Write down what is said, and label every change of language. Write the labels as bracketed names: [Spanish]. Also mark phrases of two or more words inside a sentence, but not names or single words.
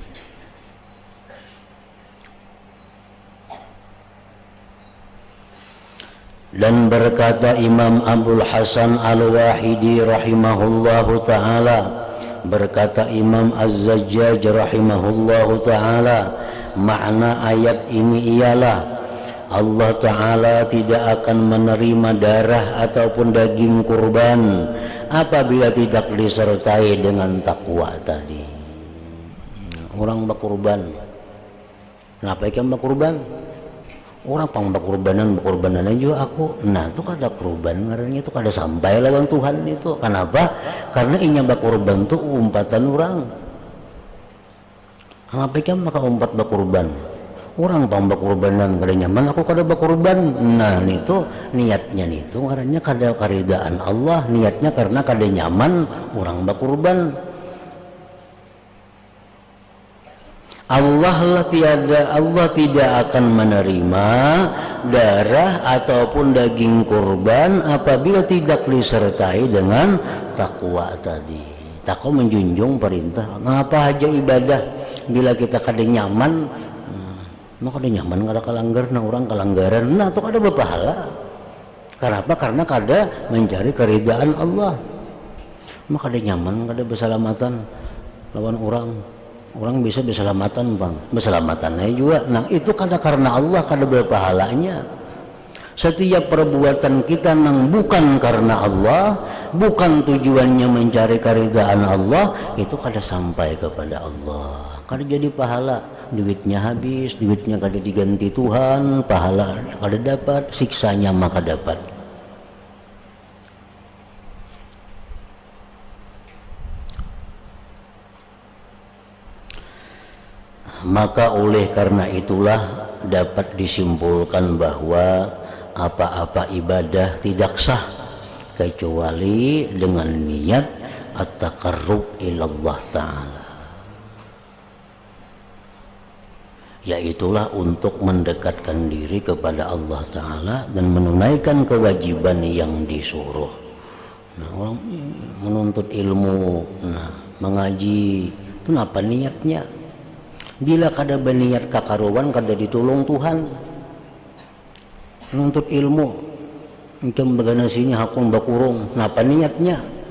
[Indonesian] Dan berkata Imam Abdul Hasan Al-Wahidi [Arabic] رحمه الله تعالى, [Indonesian] berkata Imam Az-Zajjaj [Arabic] رحمه الله تعالى, [Indonesian] makna ayat ini ialah Allah Ta'ala tidak akan menerima darah ataupun daging kurban apabila tidak disertai dengan takwa tadi. [Banjar] Orang berkurban, kenapa ikan berkurban? Orang pang berkurbanan juga aku. Nah itu kada kurban ngarannya itu kada sampai lawan Tuhan itu. Kenapa? Karena inya berkurban itu umpatan orang. Kenapa ikan maka umpat berkurban? Orang pang berkurbanan kada nyaman, aku kada berkurban. Nah itu niatnya itu ngarannya kada karidaan Allah, niatnya karena kada nyaman orang berkurban. [Indonesian] Allah tidak akan menerima darah ataupun daging kurban apabila tidak disertai dengan takwa tadi. Takwa menjunjung perintah. [Banjar] Ngapa aja ibadah bila kita kada nyaman, maka kada nyaman kada kalanggar, nah orang kalanggaran, nah itu kada berpahala. Kenapa? Karena kada mencari keridhaan Allah. Maka kada nyaman, kada bersalamatan lawan orang. Orang bisa berselamatan bang, berselamatannya juga. Nah itu kada karena Allah, kada berpahalanya. Setiap perbuatan kita nang bukan karena Allah, bukan tujuannya mencari keridhaan Allah, itu kada sampai kepada Allah, kada jadi pahala. Duitnya habis, duitnya kada diganti Tuhan, pahala kada dapat, siksanya maka dapat. [Indonesian] Maka oleh karena itulah dapat disimpulkan bahwa apa-apa ibadah tidak sah kecuali dengan niat [Arabic] التقرب إلى الله تعالى. [Indonesian] yaitulah untuk mendekatkan diri kepada Allah Ta'ala dan menunaikan kewajiban yang disuruh. Nah, orang menuntut ilmu, mengaji itu apa niatnya? [Banjar] Bila kada berniat kakaruan kada ditolong Tuhan. Menuntut ilmu ikam bagana sini hakung bakurung, apa niatnya?